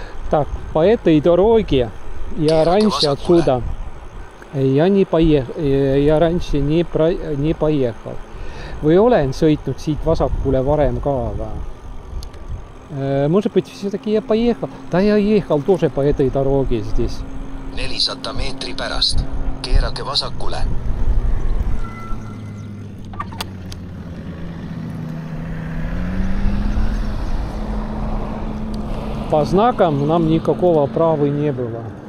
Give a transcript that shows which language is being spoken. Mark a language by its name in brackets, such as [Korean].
[Russian] Так, по этой дороге я раньше отсюда я раньше не поехал. [Estonian] Või olen sõitnud siit vasakule varem ka, aga [Russian] может быть, все-таки я поехал. Да, я ехал тоже по этой дороге здесь. [Estonian] 400 meetri pärast. Keerake vasakule. [Russian] По знакам нам никакого права не было.